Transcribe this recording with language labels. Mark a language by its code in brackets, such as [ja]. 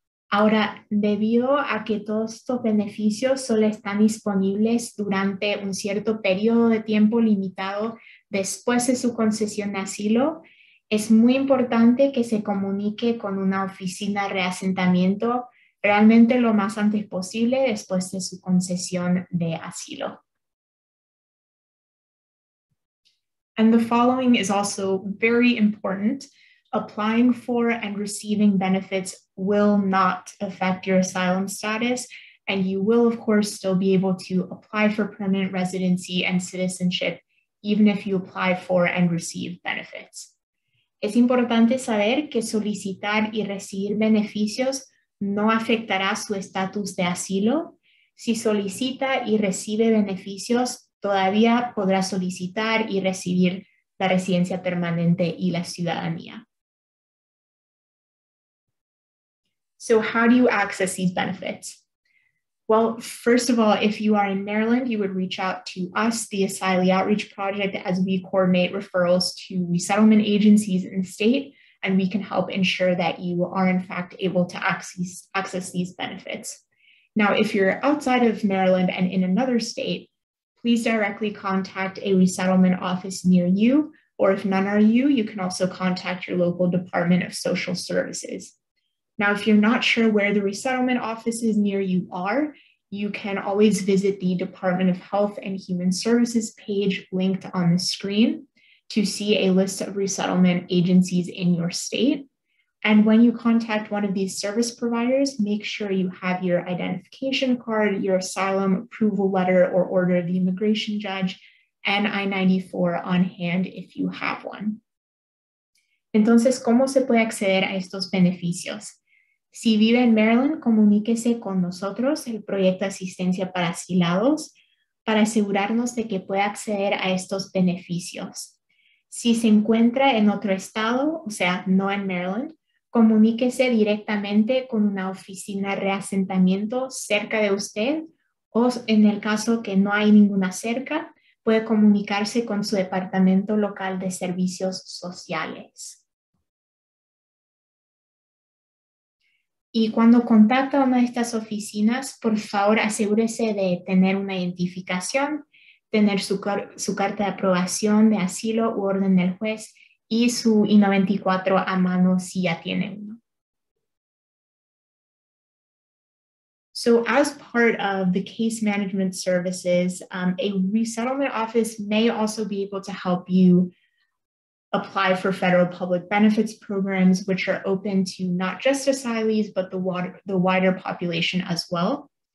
[es] Ahora, debido a que todos estos beneficios solo están disponibles durante un cierto periodo de tiempo limitado después de su concesión de asilo, es muy importante que se comunique con una oficina de reasentamiento realmente lo más antes posible después de su concesión de asilo. [en] And the following is also very important. Applying for and receiving benefits will not affect your asylum status, and you will, of course, still be able to apply for permanent residency and citizenship, even if you apply for and receive benefits. [es] Es importante saber que solicitar y recibir beneficios no afectará su estatus de asilo. Si solicita y recibe beneficios, todavía podrá solicitar y recibir la residencia permanente y la ciudadanía. [en] So how do you access these benefits? Well, first of all, if you are in Maryland, you would reach out to us, the Asylee Outreach Project, as we coordinate referrals to resettlement agencies in the state, and we can help ensure that you are in fact able to access these benefits. Now, if you're outside of Maryland and in another state, please directly contact a resettlement office near you, or if none are you can also contact your local Department of Social Services. Now, if you're not sure where the resettlement offices near you are, you can always visit the Department of Health and Human Services page linked on the screen to see a list of resettlement agencies in your state. And when you contact one of these service providers, make sure you have your identification card, your asylum approval letter or order of the immigration judge, and I-94 on hand if you have one. [es] Entonces, ¿cómo se puede acceder a estos beneficios? Si vive en Maryland, comuníquese con nosotros, el Proyecto de Asistencia para Asilados, para asegurarnos de que pueda acceder a estos beneficios. Si se encuentra en otro estado, o sea, no en Maryland, comuníquese directamente con una oficina de reasentamiento cerca de usted o en el caso que no hay ninguna cerca, puede comunicarse con su departamento local de servicios sociales. Y cuando contacta a una de estas oficinas, por favor asegúrese de tener una identificación, tener su carta de aprobación de asilo u orden del juez y su I-94 a mano si ya tiene uno. [en] So as part of the case management services, a resettlement office may also be able to help you apply for federal public benefits programs, which are open to not just asylees, but the wider population as well.